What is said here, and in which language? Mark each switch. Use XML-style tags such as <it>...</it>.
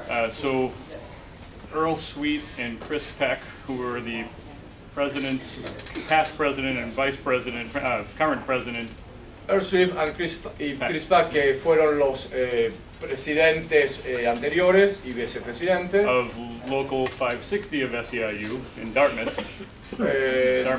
<en>So Earl Sweet and Chris Peck, who are the presidents, past president and vice president, current president.</en> <es>Earl Swift y Chris Peck, que fueron los presidentes anteriores y vicepresidentes</es> <en>of Local 560 of SEIU in Dartmouth, Dartmouth</en>